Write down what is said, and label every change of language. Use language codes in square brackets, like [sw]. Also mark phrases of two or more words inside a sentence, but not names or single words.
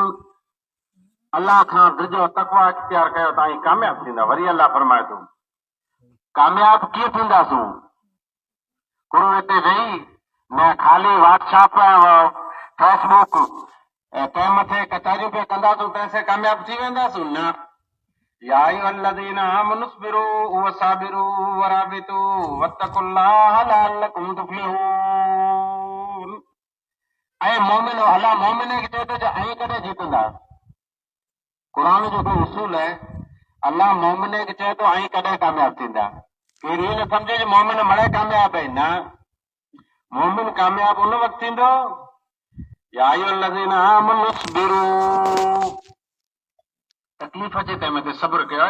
[sd] अल्लाह खां डिजो, तकवा इख्तियार कयो त कामयाब थींदा। वरी अल्लाह फरमाए थो, कामयाब कीअं थींदासूं? गुरु हिते वेही न खाली व्हाट्सएप फेसबुक कंहिं मथे कचहरियूं पे कंदासूं तंहिंसे कामयाब थी वेंदासूं? न। [ar] يا أيها الذين آمنوا اصبروا وصابروا ورابطوا واتقوا الله لعلكم تفلحون. [sd] ऐं मोमिनो, अल्लाह मोमिन खे चए थो जो ऐं कॾहिं जीतंदा। क़ुरान जो कोई उसूल है, अल्लाह मोमिन खे चए थो ऐं कॾहिं कामयाब थींदा। केरु इहो न सम्झे जो मोमिन मड़े कामयाब आहे। न, मोमिन कामयाब उन वक़्तु थींदो, [ar] يا أيها الذين آمنوا اصبروا, [sd] तकलीफ़ अचे तंहिं ते सब्र कयो।